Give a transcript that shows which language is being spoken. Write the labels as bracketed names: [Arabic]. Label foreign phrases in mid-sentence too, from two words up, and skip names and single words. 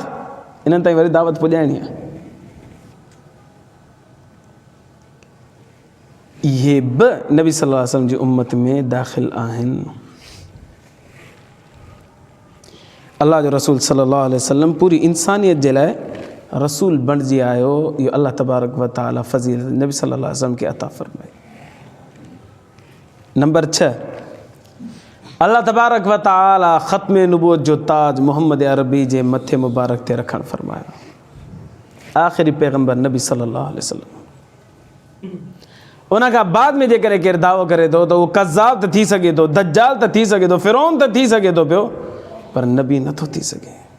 [Sindhi] इन्हनि ताईं वरी दावत पुॼाइणी आहे। इहे बि नबी [Arabic] صلى الله عليه وسلم [Sindhi] जी उम्मत में दाख़िल आहिनि। अल्लाह जो रसूल [Arabic] صلى الله عليه وسلم [Sindhi] पूरी इंसानियत जे लाइ रसूल बणिजी आयो। इहो [Arabic] الله تبارك وتعالى [Sindhi] फ़ज़ीलत नबी [Arabic] صلى الله عليه وسلم [Sindhi] खे अता फ़रमाई। नंबर 6, [Arabic] الله تبارك وتعالى [Sindhi] ख़त्म नबूवत जो ताज मोहम्मद अरबी जे मथे मुबारक ते रखणु फ़रमायो। आख़िरी पैगम्बर नबी [Arabic] صلى الله عليه وسلم. [Sindhi] उन खां बाद में जेकॾहिं केरु दावो करे थो त उहो कज़ाब त थी सघे थो, दज्जाल त थी सघे थो, फिरौन त थी सघे थो पियो, पर नबी नथो थी सघे।